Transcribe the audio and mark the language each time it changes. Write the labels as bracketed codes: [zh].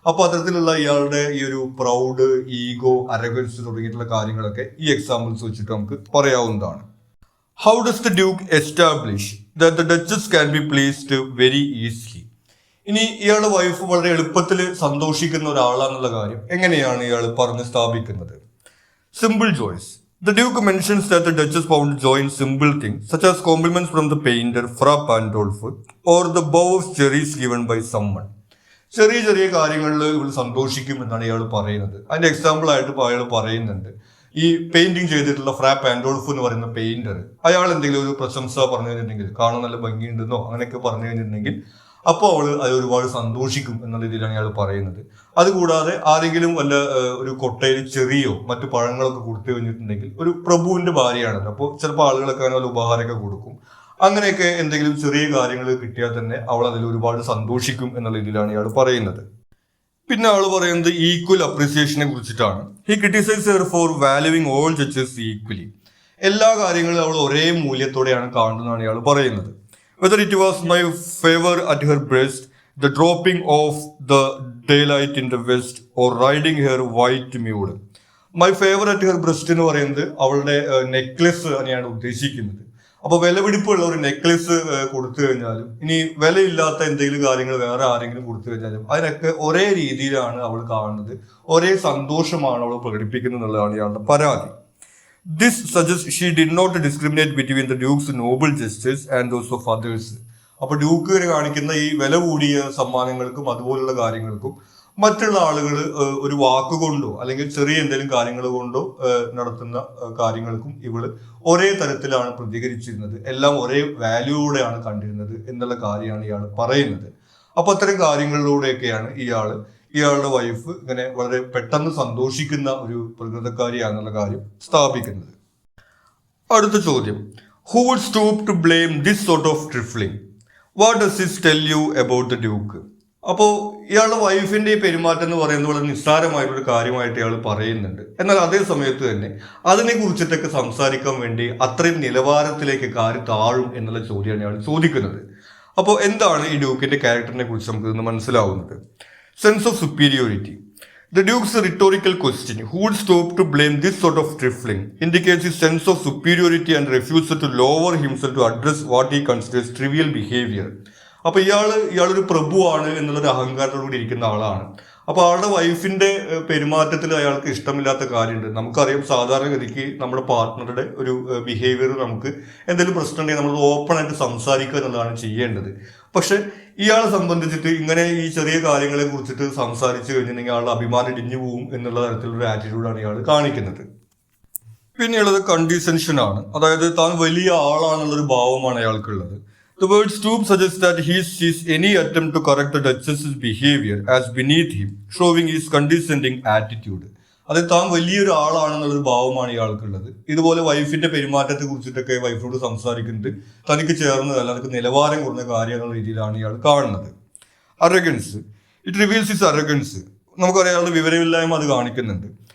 [ml] അപ്പൊ അത്തരത്തിലുള്ള ഇയാളുടെ ഈ ഒരു പ്രൗഡ്, ഈഗോ, അരഗൻസ് തുടങ്ങിയിട്ടുള്ള കാര്യങ്ങളൊക്കെ ഈ എക്സാമ്പിൾസ് വെച്ചിട്ട് നമുക്ക് പറയാവുന്നതാണ്. [en] How does the duke establish that the duchess can be placed very easily? [ml] ഇനി ഇയാളുടെ വൈഫ് വളരെ എളുപ്പത്തിൽ സന്തോഷിക്കുന്ന ഒരാളാണെന്നുള്ള കാര്യം എങ്ങനെയാണ് ഇയാൾ പറഞ്ഞ് സ്ഥാപിക്കുന്നത്? [en] Simple joys. The Duke mentions that the Duchess found joy in simple things such as compliments from the painter Fra Pandolfo or the bow of cherries given by someone. [ml] ചെറിയ ചെറിയ കാര്യങ്ങളിൽ ഇവൾ സന്തോഷിക്കും എന്നാണ് ഇയാൾ പറയുന്നത്. അതിന്റെ എക്സാമ്പിൾ ആയിട്ട് അയാൾ പറയുന്നുണ്ട്, ഈ പെയിന്റിങ് ചെയ്തിട്ടുള്ള ഫ്രാ പാൻഡോൾഫ് എന്ന് പറയുന്ന പെയിന്റർ, അയാൾ എന്തെങ്കിലും ഒരു പ്രശംസ പറഞ്ഞു കഴിഞ്ഞിട്ടുണ്ടെങ്കിൽ, കാണാൻ നല്ല ഭംഗിയുണ്ടെന്നോ അങ്ങനെയൊക്കെ പറഞ്ഞു കഴിഞ്ഞിട്ടുണ്ടെങ്കിൽ അപ്പോൾ അവൾ അത് ഒരുപാട് സന്തോഷിക്കും എന്നുള്ള രീതിയിലാണ് അയാൾ പറയുന്നത്. അതുകൂടാതെ ആരെങ്കിലും വല്ല ഒരു കൊട്ടയിൽ ചെറിയോ മറ്റു പഴങ്ങളൊക്കെ കൊടുത്തു കഴിഞ്ഞിട്ടുണ്ടെങ്കിൽ, ഒരു പ്രഭുവിന്റെ ഭാര്യയാണല്ലോ, അപ്പോൾ ചിലപ്പോൾ ആളുകളൊക്കെ വല്ല ഉപഹാരമൊക്കെ കൊടുക്കും. അങ്ങനെയൊക്കെ എന്തെങ്കിലും ചെറിയ കാര്യങ്ങൾ കിട്ടിയാൽ തന്നെ അവൾ അതിൽ ഒരുപാട് സന്തോഷിക്കും എന്നുള്ള രീതിയിലാണ് ഇയാൾ പറയുന്നത്. പിന്നെ ആൾ പറയുന്നത് ഈക്വൽ അപ്രീസിയേഷനെ കുറിച്ചിട്ടാണ്. [en] He criticise her for valuing all judges equally. [ml] എല്ലാ കാര്യങ്ങളും അവൾ ഒരേ മൂല്യത്തോടെയാണ് കാണുന്നതാണ് ഇയാൾ പറയുന്നത്. [en] Whether it was my favor at her breast, the dropping of the daylight in the west, or riding her white mule. My favor at her breast [ml] എന്ന് പറയുന്നത് അവളുടെ നെക്ലെസ് തന്നെയാണ് ഉദ്ദേശിക്കുന്നത്. അപ്പൊ വിലപിടിപ്പുള്ള ഒരു നെക്ലെസ് കൊടുത്തു കഴിഞ്ഞാലും, ഇനി വിലയില്ലാത്ത എന്തെങ്കിലും കാര്യങ്ങൾ വേറെ ആരെങ്കിലും കൊടുത്തു കഴിഞ്ഞാലും, അതിനൊക്കെ ഒരേ രീതിയിലാണ് അവൾ കാണുന്നത്, ഒരേ സന്തോഷമാണ് അവൾ പ്രകടിപ്പിക്കുന്നത് എന്നുള്ളതാണ് ഇയാളുടെ പരാതി. [en] This suggests she did not discriminate between the Duke's noble gestures and those of others. [ml] അപ്പൊ ഡ്യൂക്ക് കാണിക്കുന്ന ഈ വില കൂടിയ സമ്മാനങ്ങൾക്കും അതുപോലുള്ള കാര്യങ്ങൾക്കും മറ്റുള്ള ആളുകൾ ഒരു വാക്കുകൊണ്ടോ അല്ലെങ്കിൽ ചെറിയ എന്തെങ്കിലും കാര്യങ്ങൾ കൊണ്ടോ നടത്തുന്ന കാര്യങ്ങൾക്കും ഇവള് ഒരേ തരത്തിലാണ് പ്രതികരിച്ചിരുന്നത്, എല്ലാം ഒരേ വാല്യൂയോടെയാണ് കണ്ടിരുന്നത് എന്നുള്ള കാര്യമാണ് ഇയാൾ പറയുന്നത്. അപ്പൊ അത്തരം കാര്യങ്ങളിലൂടെയൊക്കെയാണ് ഇയാളുടെ വൈഫ് ഇങ്ങനെ വളരെ പെട്ടെന്ന് സന്തോഷിക്കുന്ന ഒരു പ്രകൃതക്കാരിയാണെന്നുള്ള കാര്യം സ്ഥാപിക്കുന്നത്. അടുത്ത ചോദ്യം, [en] Who would stop to blame this sort of trifling? What does this tell you about the duke? [ml] അപ്പോൾ ഇയാളുടെ വൈഫിന്റെ ഈ പെരുമാറ്റം എന്ന് പറയുന്നത് വളരെ നിസ്സാരമായിട്ടൊരു കാര്യമായിട്ട് ഇയാൾ പറയുന്നുണ്ട്. എന്നാൽ അതേ സമയത്ത് തന്നെ അതിനെ കുറിച്ചിട്ടൊക്കെ സംസാരിക്കാൻ വേണ്ടി അത്രയും നിലവാരത്തിലേക്ക് കാര്യം താഴും എന്നുള്ള ചോദ്യമാണ് ഇയാൾ ചോദിക്കുന്നത്. അപ്പോൾ എന്താണ് ഈ ഡ്യൂക്കിന്റെ ക്യാരക്ടറിനെ കുറിച്ച് നമുക്ക് ഇന്ന് മനസ്സിലാവുന്നത്? [en] Sense of superiority. The Duke's rhetorical question, who would stop to blame this sort of trifling, indicates his sense of superiority and refusal to lower himself to address what he considers trivial behavior. [ml] അപ്പൊ ഇയാളൊരു പ്രഭുവാണ് എന്നുള്ളൊരു അഹങ്കാരത്തോടുകൂടി ഇരിക്കുന്ന ആളാണ്. അപ്പൊ ആളുടെ വൈഫിന്റെ പെരുമാറ്റത്തിൽ അയാൾക്ക് ഇഷ്ടമില്ലാത്ത കാര്യമുണ്ട്. നമുക്കറിയാം, സാധാരണഗതിക്ക് നമ്മുടെ പാർട്ട്ണറുടെ ഒരു ബിഹേവിയർ നമുക്ക് എന്തെങ്കിലും പ്രശ്നം ഉണ്ടെങ്കിൽ നമ്മൾ ഓപ്പൺ ആയിട്ട് സംസാരിക്കുക എന്നുള്ളതാണ് ചെയ്യേണ്ടത്. പക്ഷെ ഇയാളെ സംബന്ധിച്ചിട്ട് ഇങ്ങനെ ഈ ചെറിയ കാര്യങ്ങളെ കുറിച്ചിട്ട് സംസാരിച്ചു കഴിഞ്ഞിട്ടുണ്ടെങ്കിൽ ആളുടെ അഭിമാനം ഇടിഞ്ഞു പോകും എന്നുള്ള തരത്തിലുള്ള ആറ്റിറ്റ്യൂഡാണ് ഇയാൾ കാണിക്കുന്നത്. പിന്നെയുള്ളത് കണ്ടീസൻഷൻ ആണ്. അതായത് താൻ വലിയ ആളാണെന്നുള്ളൊരു ഭാവമാണ് അയാൾക്കുള്ളത്. [en] The word stoop suggests that he sees any attempt to correct the Duchess's behavior as beneath him, showing his condescending attitude. [ml] അത് താൻ വലിയൊരു ആളാണെന്നുള്ളൊരു ഭാവമാണ് ഇയാൾക്കുള്ളത്. ഇതുപോലെ വൈഫിന്റെ പെരുമാറ്റത്തെ കുറിച്ചിട്ടൊക്കെ വൈഫിനോട് സംസാരിക്കുന്നത് തനിക്ക് ചേർന്നതല്ല, അതൊക്കെ നിലവാരം കുറഞ്ഞ കാര്യം എന്നുള്ള രീതിയിലാണ് ഇയാൾ കാണുന്നത്. [en] Arrogance, it reveals his arrogance. [ml] നമുക്കറിയാം, അയാളുടെ വിവരമില്ലായ്മ അത് കാണിക്കുന്നുണ്ട്.